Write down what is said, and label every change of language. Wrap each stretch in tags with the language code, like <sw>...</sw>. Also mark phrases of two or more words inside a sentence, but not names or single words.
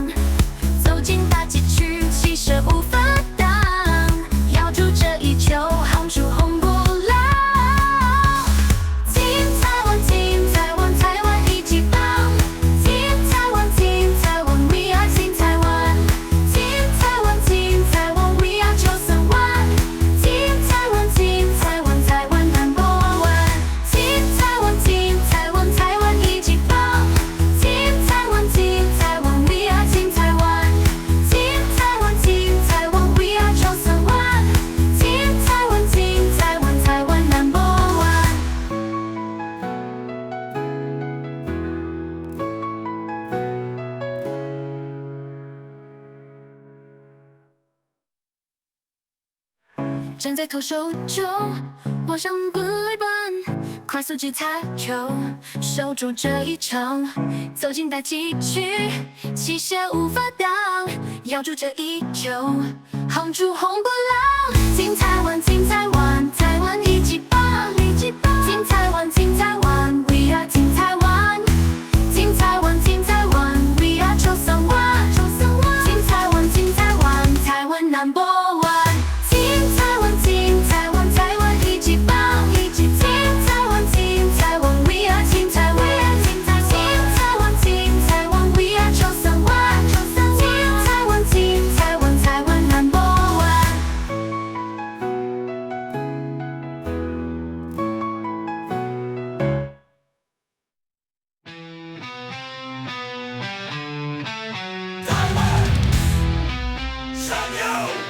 <zh>走进大禁区，气势无法挡，咬住这一球，夯出红不老。金台湾，金台湾，台湾一级棒！金台湾，金台湾 ，</zh> <en>We are</en> <zh>金台湾！金台湾，金台湾 ，</zh> <en>We are</en> <zh>931！金台湾，金台湾，台湾</zh> <en>Number One！</en> <zh>金台湾，金台湾，台湾一级棒！金台湾，金台湾 ，</zh> <en>We are</en> <zh>金台湾！金台湾，金台湾 ，</zh> <en>We are</en> <zh>931！金台湾，金台湾，台湾</zh> <en>Number One！</en> <zh>站在投手球，望向本垒板，快速击擦球，守住这一场。走进大禁区，气势无法挡，咬住这一球，夯出红不老。金台湾，金台湾，台湾一级棒！金台湾，金台湾 ，</zh> <en>We are</en> <zh>金台湾！金台湾，金台湾 ，</zh> <en>We are</en> <zh>931！金台湾，金台湾，台湾</zh> <en>Number One！</en> <zh>金台湾，金台湾，台湾一级棒！金台湾，金台湾 ，</zh> <en>We are</en> <zh>金台湾！金台湾，金台湾 ，</zh> <en>We are</en> <zh>931！金台湾，金台湾，台湾</zh> <en>Number One！</en> <zh>台湾向右。</zh>